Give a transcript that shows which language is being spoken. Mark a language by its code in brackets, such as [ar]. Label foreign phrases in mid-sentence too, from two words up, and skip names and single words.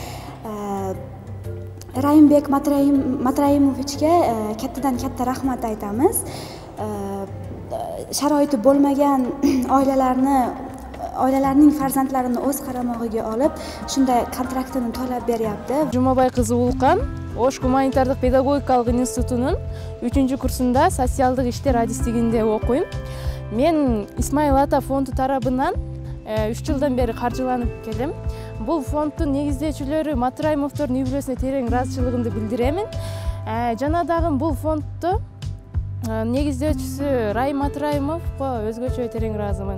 [uz] Raimbek Matraimovichga kattadan katta rahmat aytamiz. Sharoiti bo'lmagan oilalarning farzandlarini o'z qaramog'iga olib, shunday kontraktini to'lab beryapti. [ky] Jumabay qizi Ulqan Osh гуманитардык педагогикалык институтунун 3-курсунда социалдык иштер адистигинде окуйм. Мен Исмаил ата фонду тарабынан 3 жылдан бери каржыланып келем. Бул фонддун негиздөөчүлөрү Матраимовдордун үй-бүлөсүнө терең ыраазычылыгымды билдиремин. Жана дагы бул фондду негиздөөчүсү Райым Матраимовго өзгөчө терең ыраазымын.